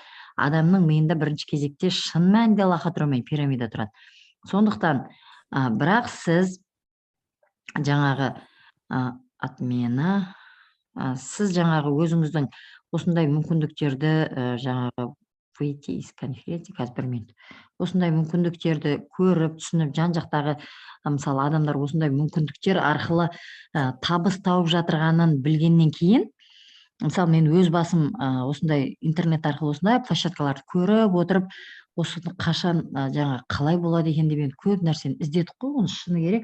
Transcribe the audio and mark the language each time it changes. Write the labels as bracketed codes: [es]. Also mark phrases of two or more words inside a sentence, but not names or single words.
[kk] Адамның миында бірінші кезекте шын мәнінде лохотромия пирамида тұрады. Сондықтан, бірақ сіз жаңағы сіз жаңағы өзіңіздің осындай мүмкіндіктерді жаңағы [ru] выйти из конференции, [kk] қазір 1 минут. Осындай мүмкіндіктерді көріп, түсініп, жан-жақтағы мысалы адамдар осындай мүмкіндіктер арқылы табыс тауып жатырғанын білгеннен кейін, мысалы мен өз басым осындай интернет арқылы осындай площадкаларды көріп отырып, осыны қашан жаңа қалай болады екен деп көп нәрсені іздедік қой, оны шыны керек.